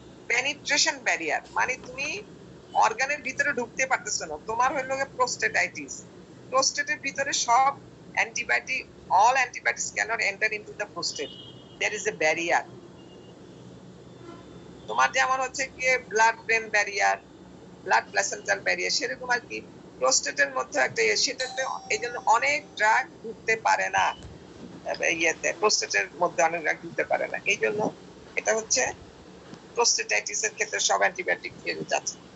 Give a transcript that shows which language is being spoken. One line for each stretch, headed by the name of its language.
Bangla: Penetration barrier মানে তুমি অর্গানের ভিতরে ঢুকতে পারতেছো না, তোমার হলো প্রোস্টেটাইটিস। প্রোস্টেটের ভিতরে সব antibiotic,
English: all antibiotics cannot enter into the prostate, there is a barrier.
Bangla: তোমার যেমন হচ্ছে কি blood brain barrier, blood placental barrier, সেরকম আর কি প্রোস্টেটের মধ্যে একটা সেটাতে এই জন্য অনেক ড্রাগ ঢুকতে পারে না, ইয়েতে প্রোস্টেটের মধ্যে অনেক ড্রাগ ঢুকতে পারে না। এই জন্য এটা হচ্ছে প্রোস্টেটাইটিস এর ক্ষেত্রে সব অ্যান্টিবায়োটিক দিয়ে যাচ্ছে।